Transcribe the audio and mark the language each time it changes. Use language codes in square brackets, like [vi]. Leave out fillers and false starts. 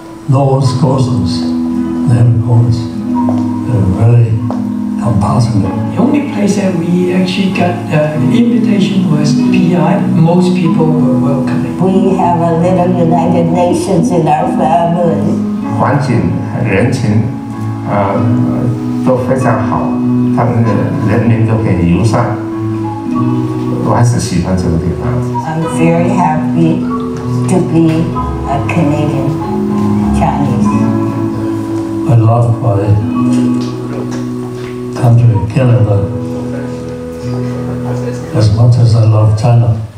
[en] Those cousins their reports. They're very compassionate. The only place that we actually got an invitation was PI. Most people were welcoming. We have a little United Nations in our family. [zh] 环境、人情，都非常好，他们的人民都很友善，我还是喜欢这个地方。 [en] I'm very happy to be a Canadian Chinese. I love my country, Canada, as much as I love China.